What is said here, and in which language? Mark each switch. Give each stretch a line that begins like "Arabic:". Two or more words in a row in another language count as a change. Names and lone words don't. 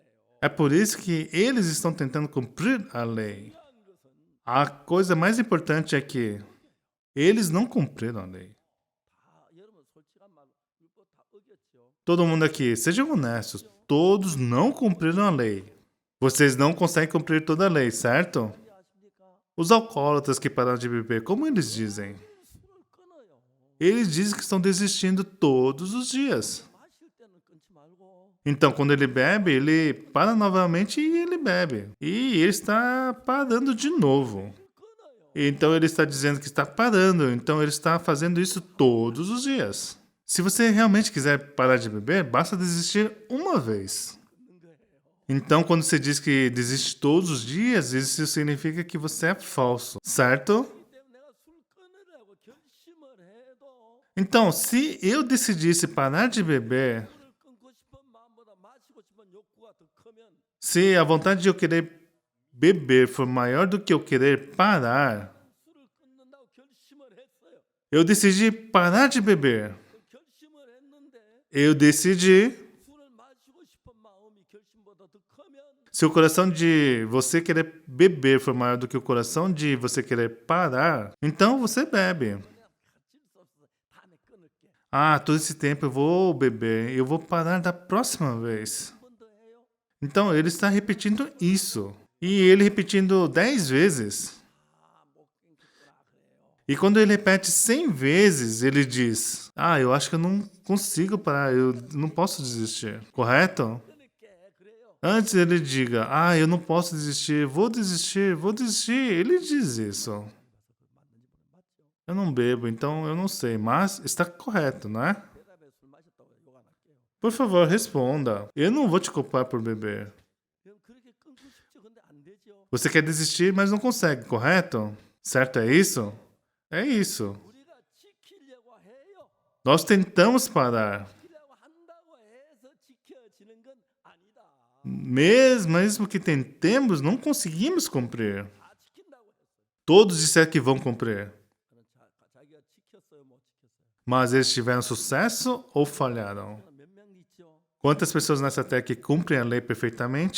Portuguese: É por isso que eles estão tentando cumprir a lei.
Korean: 중요한 것은
Portuguese: A coisa mais importante é que eles não cumpriram a lei.
Korean: 다 여러분 솔직한 말 율법 다 어겼죠.
Portuguese: Todo mundo aqui, sejam honestos, todos não cumpriram a lei. Vocês não conseguem cumprir toda a lei, certo?
Korean: 어디 아십니까?
Portuguese: Os alcoólatras que pararam de beber, como eles dizem?
Korean: 술을 끊어요.
Portuguese: Eles dizem que estão desistindo todos os dias.
Korean: 마실 때는 끊지 말고
Portuguese: Então, quando ele bebe, ele para novamente e ele bebe. E ele está parando de novo.
Korean: 끊어요.
Portuguese: Então, ele está dizendo que está parando. Então, ele está fazendo isso todos os dias. Se você realmente quiser parar de beber, basta desistir uma vez.
Korean: 끊는 거예요.
Portuguese: Então, quando você diz que desiste todos os dias, isso significa que você é falso, certo?
Korean: 이 때문에 내가 술 끊으려고 결심을 해도
Portuguese: Então, se eu decidisse parar de beber,
Korean: 술을 끊고 싶은 마음보다 마시고 싶은 욕구가 더 크면
Portuguese: se a vontade de eu querer beber for maior do que eu querer parar,
Korean: 술을 끊는다고 결심을 했어요.
Portuguese: eu decidi parar de beber.
Korean: 그 결심을 했는데
Portuguese: Eu decidi.
Korean: 술을 마시고 싶은 마음이 결심보다 더 크면
Portuguese: Se o coração de você querer beber for maior do que o coração de você querer parar, então você bebe.
Korean: 내가 가질 수 없어. 다음에 끊을게.
Portuguese: Ah, todo esse tempo eu vou beber, eu vou parar da próxima vez.
Korean: 한 번 더 해요.
Portuguese: Então ele está repetindo isso. E ele repetindo 10 vezes.
Korean: 못 끊겠구나 그래요.
Portuguese: E quando ele repete 100 vezes, ele diz: Ah, eu acho que eu não consigo parar, eu não posso desistir. Correto?
Korean: 끊을게 그래요.
Portuguese: Antes ele diga: Ah, eu não posso desistir, vou desistir, vou desistir. Ele diz isso.
Korean: 맞는지 맞죠?
Portuguese: Eu não bebo, então eu não sei, mas está correto, não é?
Korean: 대답에 술 마셨다고 욕 안 할게요.
Portuguese: Por favor, responda. Eu não vou te culpar por beber.
Korean: 그럼 그렇게 끊고 싶죠. 근데 안 되죠.
Portuguese: Você quer desistir, mas não consegue, correto? Certo é isso? É isso.
Korean: 우리가 지키려고 해요.
Portuguese: Nós tentamos parar.
Korean: 지키려고 한다고 해서 지켜지는 건 아니다.
Portuguese: Mesmo que tentemos, não conseguimos cumprir.
Korean: 다 지킨다고 했어요.
Portuguese: Todos disseram que vão cumprir.
Korean: 그럼 자기가 지켰어요, 못 지켰어요?
Portuguese: Mas eles tiveram sucesso ou falharam?
Korean: 몇 명 있죠?
Portuguese: Quantas pessoas nessa terra que cumprem a lei perfeitamente?